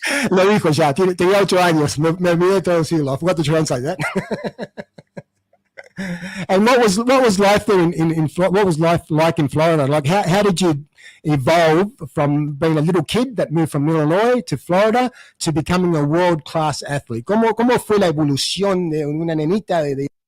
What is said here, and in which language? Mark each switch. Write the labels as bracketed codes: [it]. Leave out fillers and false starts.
[es] Lo dijo ya, tenía 8 años, me olvidé de traducirlo. [en] I forgot to translate that. And what was life there what was life like in Florida? Like how did you evolve from being a little kid that moved from Illinois to Florida to becoming a world-class athlete? [es] ¿Cómo fue la evolución de una nenita de